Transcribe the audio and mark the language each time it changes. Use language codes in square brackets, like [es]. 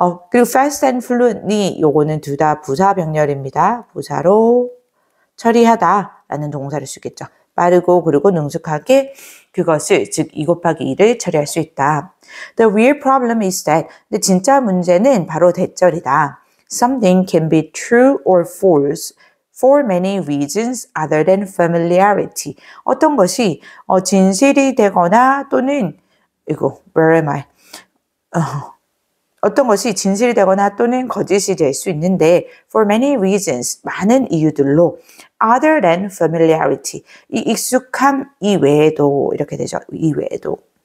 [ko] 그리고 [en] fast and fluently [ko] 요거는 둘 다 부사 병렬입니다. 부사로 처리하다 라는 동사를 쓰겠죠. 빠르고 그리고 능숙하게 그것을 즉 2 곱하기 2를 처리할 수 있다. [en] The real problem is that [ko] 근데 진짜 문제는 바로 대절이다. [en] Something can be true or false for many reasons other than familiarity. [ko] 어떤 것이 진실이 되거나 또는 [en] where am I? [ko] 어떤 것이 진실이 되거나 또는 거짓이 될 수 있는데 [en] for many reasons, [ko] 많은 이유들로 [en] other than familiarity, [ko] 이 익숙함 이외에도 이렇게 되죠. 이외에도.